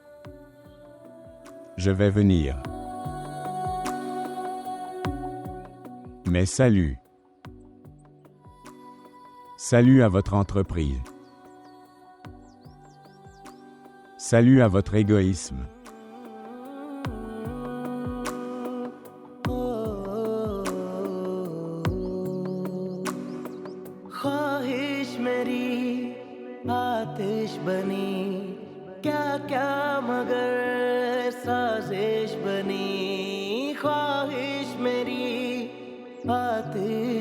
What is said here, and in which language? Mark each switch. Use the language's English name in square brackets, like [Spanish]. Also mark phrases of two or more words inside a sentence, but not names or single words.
[French] Je vais venir. Mais salut. Salut à votre entreprise. Salut à votre égoïsme. [Hindi] ख्वाहिश मेरी आतिश बनी क्या क्या मगर साजिश बनी ख्वाहिश मेरी आतिश